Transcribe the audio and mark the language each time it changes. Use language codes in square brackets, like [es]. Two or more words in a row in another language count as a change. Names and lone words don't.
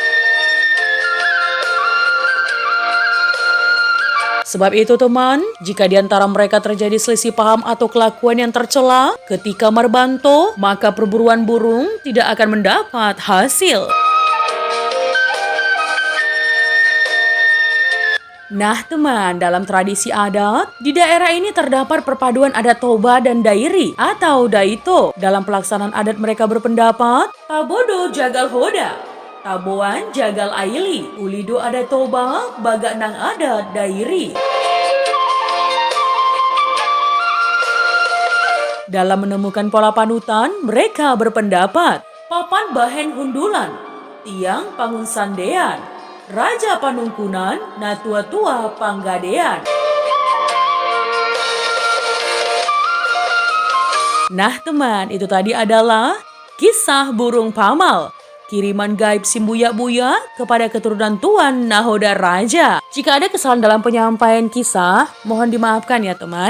[id] Sebab itu teman, jika di antara mereka terjadi selisih paham atau kelakuan yang tercela ketika Marbanto, maka perburuan burung tidak akan mendapat hasil. Nah teman, dalam tradisi adat, di daerah ini terdapat perpaduan adat Toba dan Dairi atau Daito. Dalam pelaksanaan adat mereka berpendapat, [bbc] Tabodo Jagal Hoda, Taboan Jagal Aili, Ulido adat Toba, Baga Nang adat Dairi. [id] Dalam menemukan pola panutan, mereka berpendapat, [bbc] Papan Bahen Hundulan, Tiang Pangun Sandean, Raja Panungkunan, Natua-tua Panggadean. [id] Nah teman, itu tadi adalah kisah burung pamal, kiriman gaib Simbuya-buya kepada keturunan Tuan Nahoda Raja. Jika ada kesalahan dalam penyampaian kisah, mohon dimaafkan ya teman.